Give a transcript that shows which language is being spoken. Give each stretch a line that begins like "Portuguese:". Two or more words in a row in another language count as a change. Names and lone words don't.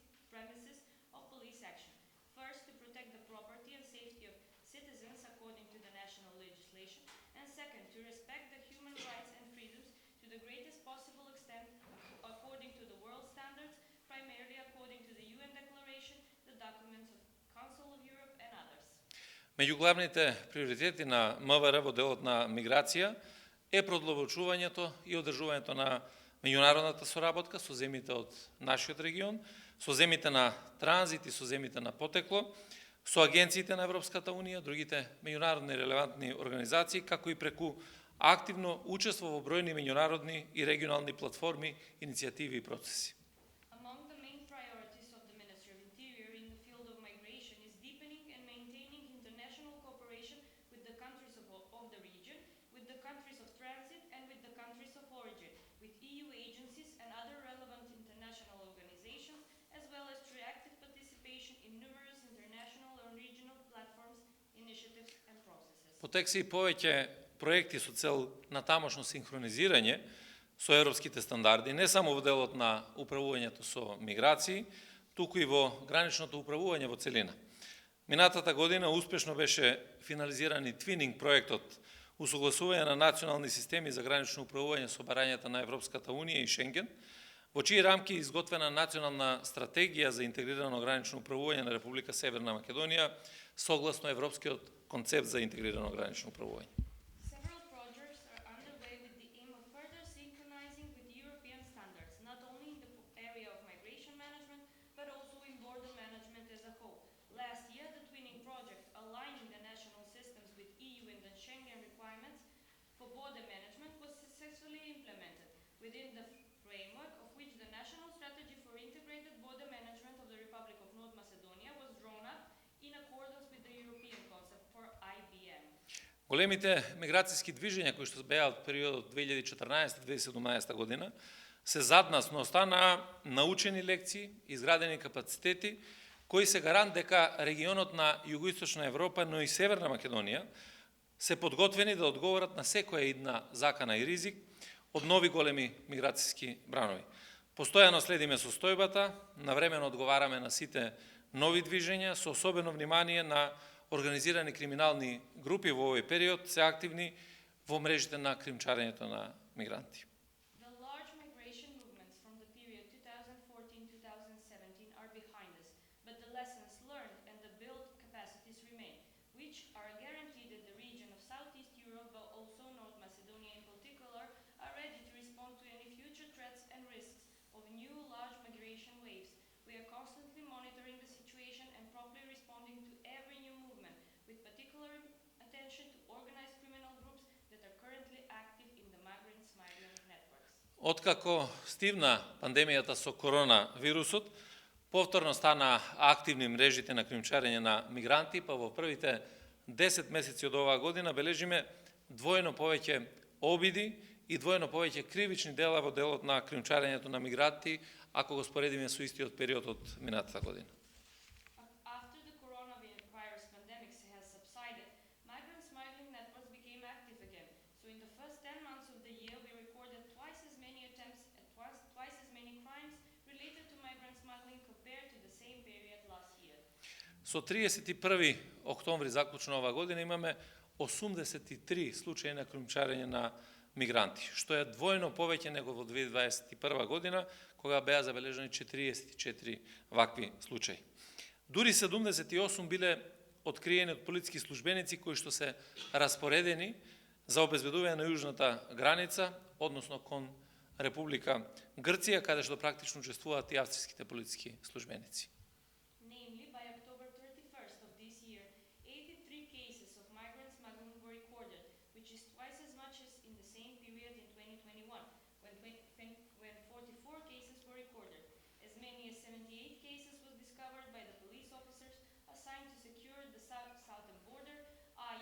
English: premises of police action. First, to protect the property and safety of citizens according to the national legislation, and second, to respect the human rights and freedoms to the greatest possible extent according to the world standards, primarily according to the UN Declaration, the documents of Council of Europe and others.
Macedonian: Меѓу главните приоритети на МВР во делот на миграција е продлабочувањето и одржувањето на меѓународната соработка со земјите од нашиот регион, со земјите на транзит и со земјите на потекло, со агенциите на Европската Унија, другите меѓународни релевантни организации, како и преку активно учество во бројни меѓународни и регионални платформи, иницијативи и процеси.
English: Among the main priorities of the Ministry of Interior in the field of migration is deepening and maintaining international cooperation with the countries of the region, with the countries of transit, and with the countries of origin, with EU agencies and other relevant international organizations, as well as through active participation in numerous international and regional platforms, initiatives, and processes.
Macedonian: Потекси и повеќе проекти со цел на тамошно синхронизирање со европските стандарди, не само во делот на управувањето со миграции, туку и во граничното управување во целина. Минатата година успешно беше финализиран и твининг проектот усогласување на национални системи за гранично управување со барањата на Европската Унија и Шенген, во чии рамки е изготвена национална стратегија за интегрирано гранично управување на Република Северна Македонија согласно европскиот концепт за интегрирано гранично управување.
English: Several projects are underway with the aim of further synchronizing with European standards, not only in the area of migration management, but also in border management as a whole. Last year, the twinning project, aligning the national systems with EU and the Schengen requirements for border management, was successfully implemented within the framework of which the National Strategy for Integrated Border Management of the Republic of North Macedonia was drawn up in accordance with the European concept for IBM.
Macedonian: Големите миграцијски движења кои што беа од периодот 2014-2017 година се заднасноста на научени лекции, изградени капацитети, кои се гарант дека регионот на Југоисточна Европа, но и Северна Македонија се подготвени да одговорат на секоја идна закана и ризик од нови големи миграцијски бранови. Постојано следиме состојбата, навремено одговараме на сите нови движења, со особено внимание на организирани криминални групи во овој период се активни во мрежите на кримчарењето на мигранти.
English: The large migration movements from the period 2014-2017 are behind us, but the lessons learned and the built capacities remain, which are guaranteed that the region of Southeast Europe, but also North Macedonia in particular, are ready to respond to any future threats and risks of new large migration waves. We are constantly monitoring the situation and promptly responding to every new movement, with particular attention to organized criminal groups that are currently active in the migrant networks.
Macedonian: Откако стивна пандемијата со коронавирусот, повторно стана активни мрежите на кримчарење на мигранти, па во првите 10 месеци од оваа година бележиме двојно повеќе обиди и двојно повеќе кривични дела во делот на кримчарењето на мигранти, ако го споредиме со истиот период од минатата година.
English: After the coronavirus pandemic has subsided, migrant smuggling networks became active again. So in the first 10 months of the year, we recorded twice as many attempts and twice as many crimes related to migrant smuggling compared to the same period last year.
Macedonian: Со 31 октомври заклучно оваа година имаме 83 случаи на кримчарење на мигранти, што е двојно повеќе него во 2021 година, кога беа забележани 44 вакви случаи. Дури 78 биле откриени од полициски службеници кои што се распоредени за обезбедување на јужната граница, односно кон Република Грција, каде што практично учествуваат и австриските полициски службеници.
English: Namely, by October 31st of this year, 83 cases of migrant smuggling were recorded, which is twice as much as in the same period in 2021, when 44 cases were recorded. As many as 78 cases was discovered by the police officers assigned to secure the southern border, i.e.